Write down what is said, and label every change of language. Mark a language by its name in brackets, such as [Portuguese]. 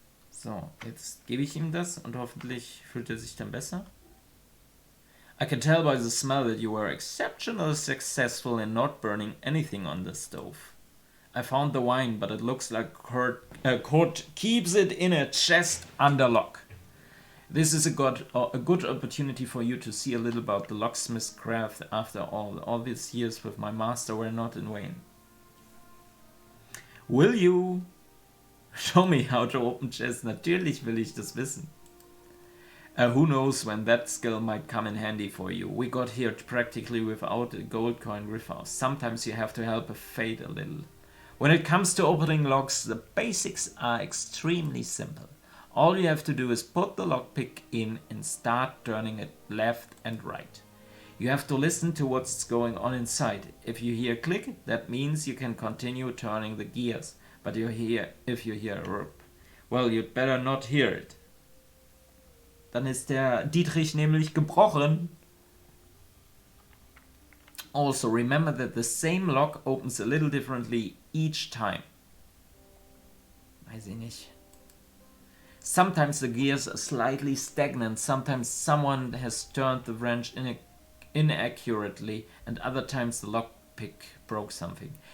[German] So, jetzt gebe ich ihm das und hoffentlich fühlt er sich dann besser. [English] I can tell by the smell that you were exceptionally successful in not burning anything on the stove. I found the wine, but it looks like Kurt keeps it in a chest under lock. This is a good opportunity for you to see a little about the locksmith's craft. After all these years with my master were not in vain. Will you show me how to open chests? [German] Natürlich will ich das wissen. [English] Who knows when that skill might come in handy for you. We got here practically without a gold coin with us. Sometimes you have to help a fate a little. When it comes to opening locks, the basics are extremely simple. All you have to do is put the lockpick in and start turning it left and right. You have to listen to what's going on inside. If you hear click, that means you can continue turning the gears. But if you hear a rip, well, you'd better not hear it. [German] Dann ist der Dietrich nämlich gebrochen. [English] Also, remember that the same lock opens a little differently each time. [German] Weiß ich nicht. [English] Sometimes the gears are slightly stagnant. Sometimes someone has turned the wrench inaccurately, and other times the lockpick broke something.